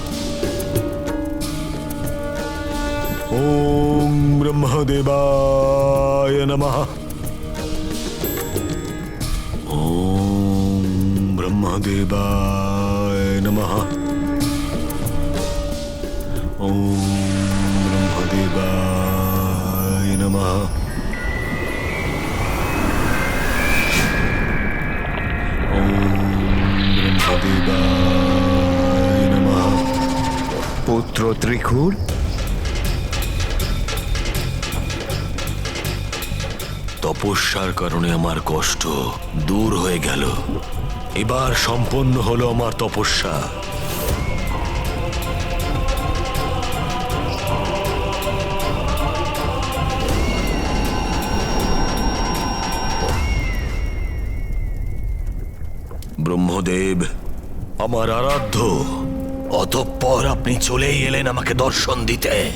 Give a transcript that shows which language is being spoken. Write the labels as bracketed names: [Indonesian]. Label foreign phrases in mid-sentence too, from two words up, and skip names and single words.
[Sanskrit] ॐ ब्रह्मदेवाय नमः ॐ ब्रह्मदेवाय नमः ॐ ब्रह्मदेवाय नमः ॐ ब्रह्मदेवाय नमः [Bangla] পুত্র ত্রিখুর, তপস্যার কারণে আমার কষ্ট দূর হয়ে গেল। এবার সম্পন্ন হলো আমার তপস্যা। ব্রহ্মদেব আমার আরাধ্য, অতঃপর আপনি চলেই এলেন আমাকে দর্শন দিতে।